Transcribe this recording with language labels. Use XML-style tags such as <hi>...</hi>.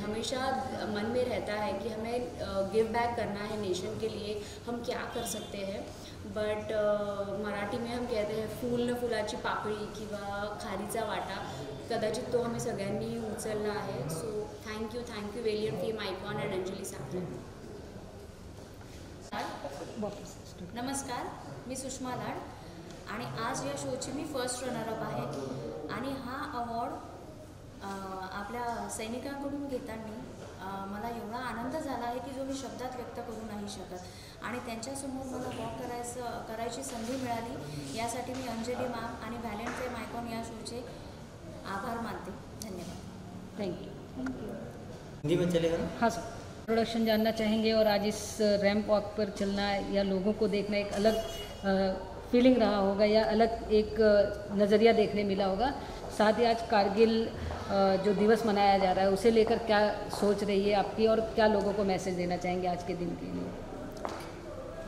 <hi>हमेशा मन में रहता है कि हमें गिव बैक करना है नेशन के लिए, हम क्या कर सकते हैं। बट मराठी में हम कहते हैं</hi> <mr>फूल न फुलाची पाकळी किंवा खारीचा वाटा, कदाचित</mr> <hi>तो हमें</hi> <mr>सगळ्यांनी उचलला आहे।</mr> <en>So thank you valiant fame icon and Anjali Sakhare.</en> <mr>नमस्कार, मी सुषमा लाड आणि आज या शोची मी फर्स्ट रनरअप आहे आणि हा अवॉर्ड आपल्या सैनिकांकडून घेताना मला एवढा आनंद झाला आहे की जो मी शब्दात व्यक्त करू नाही शकत। आणि त्यांच्यासमोर मला वॉक करायची संधी मिळाली, यासाठी मी अंजली मॅम आणि व्हॅलेंट फेम आयकॉन या शोचे आभार मानते। धन्यवाद।</mr> <en>Thank you.</en> <hi>हिंदी में चलेगा ना? हाँ सर। प्रोडक्शन जानना चाहेंगे और आज इस रैंप वॉक पर चलना या लोगों को देखना एक अलग फीलिंग रहा होगा या अलग एक नज़रिया देखने मिला होगा। साथ ही आज कारगिल जो दिवस मनाया जा रहा है उसे लेकर क्या सोच रही है आपकी और क्या लोगों को मैसेज देना चाहेंगे आज के दिन के लिए?</hi>